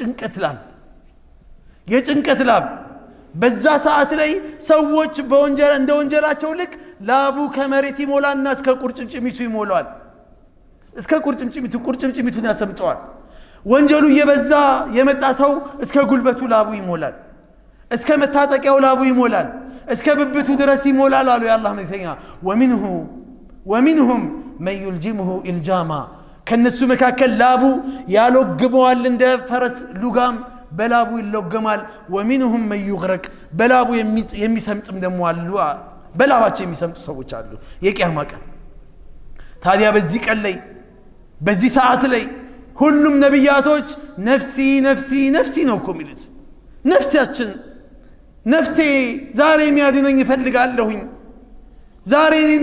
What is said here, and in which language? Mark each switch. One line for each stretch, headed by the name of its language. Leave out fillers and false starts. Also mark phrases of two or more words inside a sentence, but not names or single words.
Amharic: የጭንቀት ላብ በዛ ሰዓት ላይ ሰዎች በወንጀል እንደ ወንጀላቸው ልክ ላቡ ከመሬት ይሞላና እስከ ቁርጭምጭሚቱ ይሞላል እስከ ቁርጭምጭሚቱን ያሰምጠዋል ወንጀሉ የበዛ የመጣ ሰው እስከ ጉልበቱ ላቡ ይሞላል እስከ መታጠቂያው ላቡ ይሞላል እስከ ብብቱ ድረስ ይሞላል አሉ የአላህ መልእክተኛ
Arabic: ومنهم من يلجمه الجاما
Amharic: ከነሱ መካከል ላቡ ያሎግመዋል እንደ ፈረስ ሉጋም በላቡ ይሎገማል
Arabic: ومنهم من يغرق
Amharic: በላቡ የሚሰምጥም ደሞ አሉ በላባቸው የሚሰምጡ ሰዎች አሉ የቂያማ ቀን ታዲያ በዚህ ቀን ላይ በዚህ ሰዓት ላይ ሁሉም ነብያቶች ነፍሲ ነው እኮ የሚሉት ነፍሳችን ነፍሴ ዛሬ የሚያድነኝ ይፈልጋለሁኝ ዛሬ እኔን